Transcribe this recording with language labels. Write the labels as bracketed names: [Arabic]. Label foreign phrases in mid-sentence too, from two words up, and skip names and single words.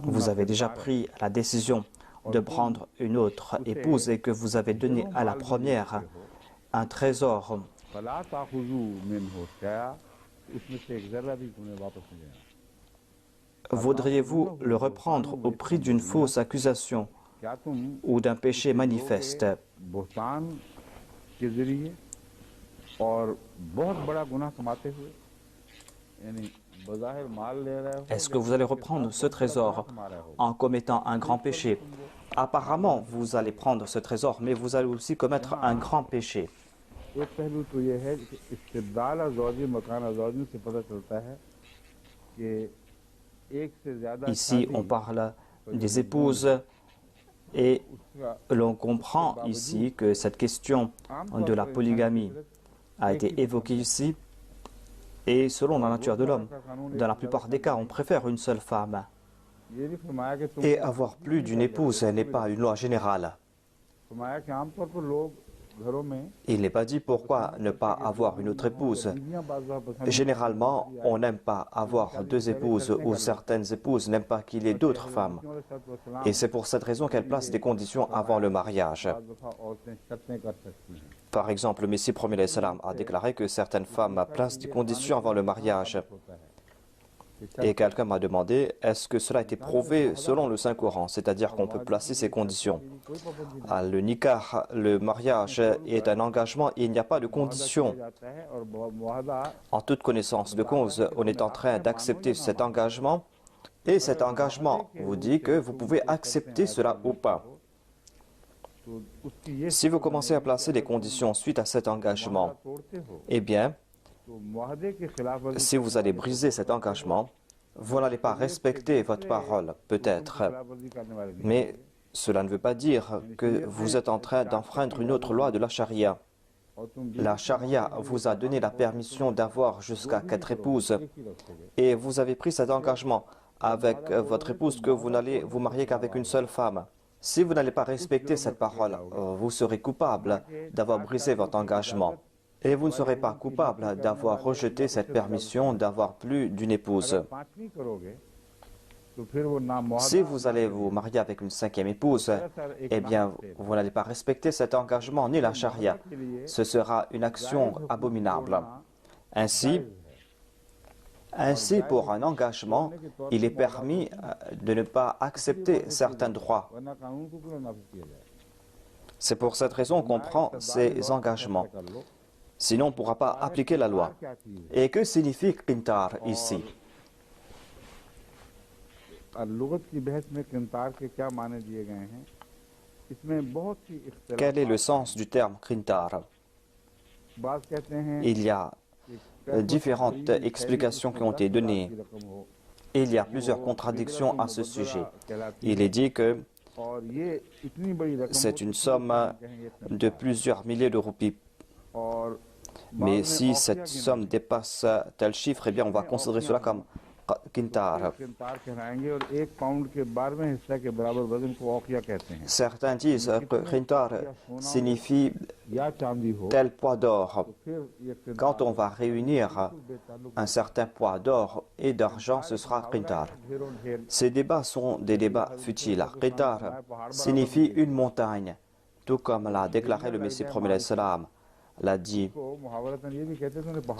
[French] vous avez déjà pris la décision de prendre une autre épouse et que vous avez donné à la première un trésor, [Arabic] فلا تأخذوا منه شيئا [Urdu] اس میں سے ایک ذرا بھی تمہیں واپس نہیں لینا [French] voudriez-vous le reprendre au prix d'une fausse accusation [Urdu] کیا تم [French] ou d'un péché manifeste? [Urdu] بہتان کے ذریعے اور بہت بڑا گناہ کماتے ہوئے یعنی بظاہر مال لے رہے ہو [French] Est-ce que vous allez reprendre ce trésor en commettant un grand péché? Apparemment, vous allez prendre ce trésor, mais vous allez aussi commettre un grand péché. [Urdu] ایک پہلو تو یہ ہے کہ استبدال زوجی مکان زوجی سے پتا چلتا ہے کہ ایک سے زیادہ [French] Ici, on parle des épouses et l'on comprend ici que cette question de la polygamie a été évoquée ici et selon la nature de l'homme, dans la plupart des cas, on préfère une seule femme. [Urdu] یہ نہیں فرمایا کہ تم [French] Et avoir plus d'une épouse n'est pas une loi générale. [Urdu] فرمایا کہ عام طور پر لوگ گھروں میں [French] Il n'est pas dit pourquoi ne pas avoir une autre épouse. [Urdu] بیویاں بعض پسند [French] Généralement, on n'aime pas avoir deux épouses ou certaines épouses n'aiment pas qu'il y ait d'autres femmes. Et c'est pour cette raison qu'elles placent des conditions avant le mariage. [Urdu] بعض دفعہ عورتیں شرطیں کر سکتی ہیں [French] Par exemple, le Messie premier salam a déclaré que certaines femmes placent des conditions avant le mariage. [Urdu] ہوتا ہے [French] Et quelqu'un m'a demandé, est-ce que cela a été prouvé selon le Saint-Coran, c'est-à-dire qu'on peut placer ces conditions? Le nikah, le mariage est un engagement et il n'y a pas de conditions. [Urdu] جاتا ہے اور معاہدہ [French] En toute connaissance de cause, on est en train d'accepter cet engagement et cet engagement vous dit que vous pouvez accepter cela ou pas. [Urdu] تو اس کی یہ [French] Si vous commencez à placer des conditions suite à cet engagement, [Urdu] توڑتے ہو [French] eh bien, [Urdu] تو معاہدے کے خلاف ورزی [French] si vous allez briser cet engagement, vous n'allez pas respecter votre parole, peut-être. [Urdu] خلاف ورزی کرنے والے نہیں [French] Mais cela ne veut pas dire que vous êtes en train d'enfreindre une autre loi de la charia. [Urdu] اور تم [French] La charia vous a donné la permission d'avoir jusqu'à 4 épouses [Urdu] ایک ہی رکھو گے [French] et vous avez pris cet engagement avec votre épouse que vous n'allez vous marier qu'avec une seule femme. Si vous n'allez pas respecter cette parole, vous serez coupable d'avoir brisé votre engagement. Et vous ne serez pas coupable d'avoir rejeté cette permission d'avoir plus d'une épouse. [Urdu] پانچویں کرو گے تو پھر وہ نہ معاہدہ [French] Si vous allez vous marier avec une cinquième épouse, eh bien, vous n'allez pas respecter cet engagement ni la charia. Ce sera une action abominable. Ainsi, pour un engagement, il est permis de ne pas accepter certains droits. [Urdu] ورنہ قانون کو کیوں نافذ کیا جائے [French] C'est pour cette raison qu'on prend ces engagements. [Urdu] کر لو [French] Sinon, on ne pourra pas appliquer la loi. [Urdu] کیا چیز ہے [French] Et que signifie qintar ici? [Urdu] اور لغت کی بحث میں قنطار کے کیا معنی دیے گئے ہیں اس میں بہت سی اختلاف [French] Quel est le sens du terme qintar? [Urdu] بات کہتے ہیں [French] Il y a différentes explications qui ont été données. Il y a plusieurs contradictions à ce sujet. Il est dit que [Urdu] اور یہ اتنی بڑی رقم [French] c'est une somme de plusieurs milliers de roupies. [Urdu] और [French] Mais si cette somme dépasse tel chiffre, eh bien on va considérer cela comme qintar. [Urdu] قنطار کہلائیں گے اور ایک پاؤنڈ کے 12ویں حصہ کے برابر وزن کو اوقیہ کہتے ہیں [French] Certains disent que qintar signifie [Urdu] یا چاندی ہو [French] tel poids d'or. [Urdu] پھر یہ قنطار [French] Quand on va réunir un certain poids d'or et d'argent, ce sera qintar. [Urdu] ڈھیروں ڈھیر [French] Ces débats sont des débats futiles. Qintar signifie une montagne, tout comme l'a déclaré le Messie premier salam, l'a dit. [Urdu] کو محاورتاً یہ بھی کہتے تھے پہاڑ